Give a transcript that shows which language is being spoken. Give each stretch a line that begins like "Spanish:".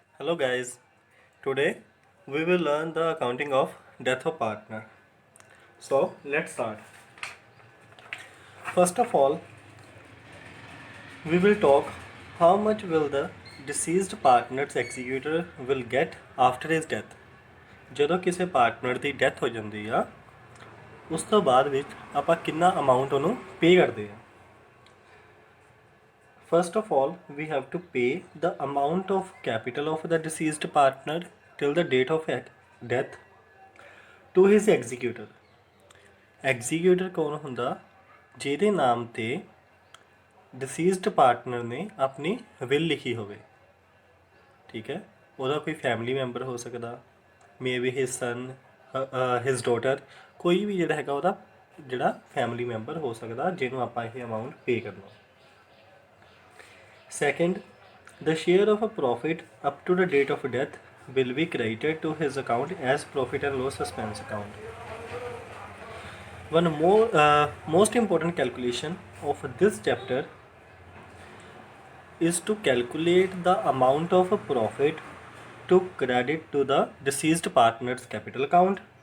English: Hello guys, today we will learn the accounting of death of partner. So let's start. First of all, we will talk how much will the deceased partner's executor will get after his death.
Punjabi: ਜਦੋਂ ਕਿਸੇ partner ਦੀ death ਹੋ ਜਾਂਦੀ ਆ ਉਸ ਤੋਂ ਬਾਅਦ ਵਿੱਚ ਆਪਾਂ ਕਿੰਨਾ ਅਮਾਉਂਟ ਉਹਨੂੰ ਪੇ ਕਰਦੇ ਆ.
English: First of all, we have to pay the amount of capital of the deceased partner till the date of death to his executor.
Punjabi: ਐਗਜ਼ੀਕਿਊਟਰ ਕੌਣ ਹੁੰਦਾ ਜਿਹਦੇ ਨਾਮ ਤੇ ਡਿਸੀਜ਼ਡ ਪਾਰਟਨਰ ਨੇ ਆਪਣੀ ਵਿਲ ਲਿਖੀ ਹੋਵੇ. ਠੀਕ ਹੈ, ਉਹਦਾ ਕੋਈ ਫੈਮਿਲੀ ਮੈਂਬਰ ਹੋ ਸਕਦਾ,
English: maybe his son, his daughter,
Punjabi: ਕੋਈ ਵੀ ਜਿਹੜਾ ਹੈਗਾ ਉਹਦਾ ਜਿਹੜਾ ਫੈਮਿਲੀ ਮੈਂਬਰ ਹੋ ਸਕਦਾ ਜਿਹਨੂੰ ਆਪਾਂ ਇਹ ਅਮਾਊਂਟ ਪੇ ਕਰਨਾ.
English: Second, the share of a profit up to the date of death will be credited to his account as profit and loss expense account. One most important calculation of this chapter is to calculate the amount of a profit to credit to the deceased partner's capital account.